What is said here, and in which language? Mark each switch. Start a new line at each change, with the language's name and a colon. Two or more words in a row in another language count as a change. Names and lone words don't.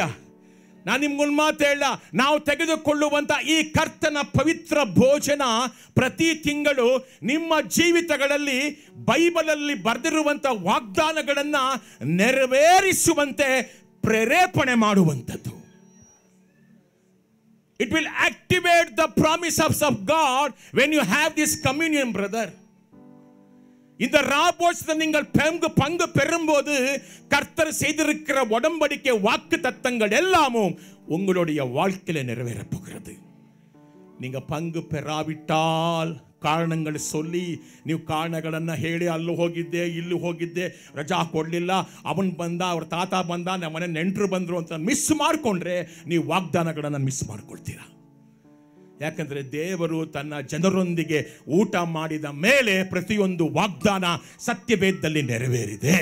Kannada: ನಾನು ನಿಮ್ಗೊಂದು ಮಾತು ಹೇಳ, ನಾವು ತೆಗೆದುಕೊಳ್ಳುವಂಥ ಈ ಕರ್ತನ ಪವಿತ್ರ ಭೋಜನ ಪ್ರತಿ ತಿಂಗಳು ನಿಮ್ಮ ಜೀವಿತಗಳಲ್ಲಿ ಬೈಬಲಲ್ಲಿ ಬರೆದಿರುವಂಥ ವಾಗ್ದಾನಗಳನ್ನು ನೆರವೇರಿಸುವಂತೆ ಪ್ರೇರೇಪಣೆ ಮಾಡುವಂಥದ್ದು.
English: It will activate the promises of God when you have this communion, brother.
Tamil: இந்த ராபோஜனத்தை நீங்கள் பங்கு பெறும்போது கர்த்தர் செய்திருக்கிற உடன்படிக்கை வாக்கு தத்தங்கள் எல்லாமும் உங்களுடைய வாழ்க்கையில நிறைவேறப் போகிறது. நீங்க பங்கு பெறாவிட்டால்
Kannada: ಕಾರಣಗಳು சொல்லி ನೀವು ಕಾರಣಗಳನ್ನು ಹೇಳಿ ಅಲ್ಲಿ ಹೋಗಿದ್ದೆ ಇಲ್ಲಿ ಹೋಗಿದ್ದೆ ರಜಾ ಕೊಡಲಿಲ್ಲ ಅವನು ಬಂದ ಅವ್ರ ತಾತ ಬಂದ ನಮ್ಮ ಮನೆ ನೆಂಟರು ಬಂದರು ಅಂತ ಮಿಸ್ ಮಾಡಿಕೊಂಡ್ರೆ ನೀವು ವಾಗ್ದಾನಗಳನ್ನು ಮಿಸ್ ಮಾಡ್ಕೊಳ್ತೀರಾ. ಯಾಕಂದರೆ ದೇವರು ತನ್ನ ಜನರೊಂದಿಗೆ ಊಟ ಮಾಡಿದ ಮೇಲೆ ಪ್ರತಿಯೊಂದು ವಾಗ್ದಾನ ಸತ್ಯವೇದದಲ್ಲಿ ನೆರವೇರಿದೆ.